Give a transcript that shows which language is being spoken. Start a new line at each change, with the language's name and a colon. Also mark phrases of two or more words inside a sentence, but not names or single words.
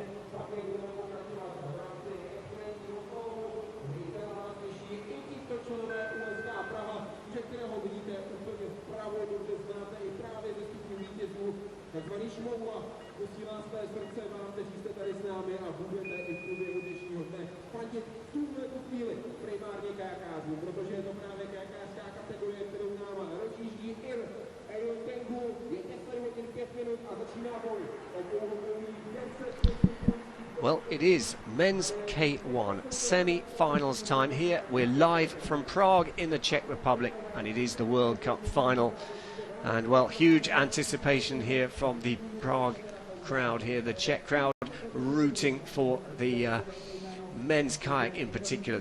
Czech: také budeme pokračovat v rámci extrémního kolu, kdy se na vás těší i tímto členové USK Praha, před kterého vidíte úplně vpravo, dobře znáte i právě ze stupňů vítězů, takzvaný šmou, a posílám své srdce vám, kteří jste tady s námi a budete i v průběhu dnešního dne fandit v tuhle chvíli primárně kajakářům, protože je to právě kajakářská kategorie, kterou nám rozjíždí Ir Tengu. Je 10 hodin 5 minut a začíná boj o pouhou 10.
English: Well, it is men's K1 semi-finals time here. We're live from Prague in the Czech Republic, and it is the World Cup final. And well, huge anticipation here from the Prague crowd here, the Czech crowd rooting for the men's kayak in particular.